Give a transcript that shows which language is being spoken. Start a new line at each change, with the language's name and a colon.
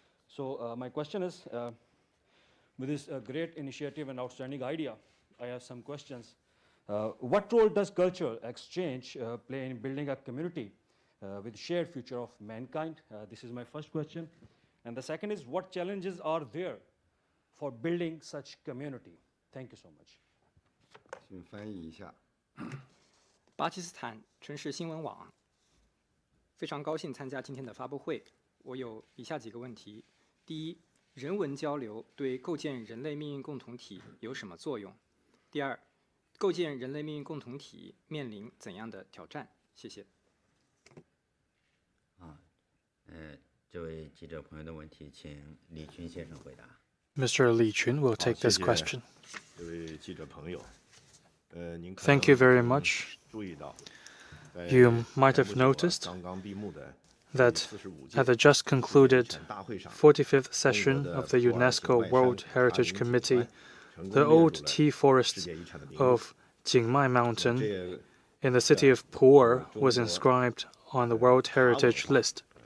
English: So my question is, with this great initiative and outstanding idea, I have some questions. What role does cultural exchange play in building a community with shared future of mankind? This is my first question. And the second is, what challenges are there for building such community? Thank you so much.
Chinese: 请翻译一下。巴基斯坦城市新闻网，非常高兴参加今天的发布会。我有以下几个问题：第一，人文交流对构建人类命运共同体有什么作用？第二，构建人类命运共同体面临怎样的挑战？谢谢。这位记者朋友的问题，请李群先生回答。
English: Mr. Li Chun will take this question.
Chinese: 这位记者朋友，您
English: Thank you very much.
Chinese: 注意到
English: You might have noticed that at the just concluded 45th session of the UNESCO World Heritage Committee, the old tea forest of Jingmai Mountain in the city of Pu'er was inscribed on the World Heritage List.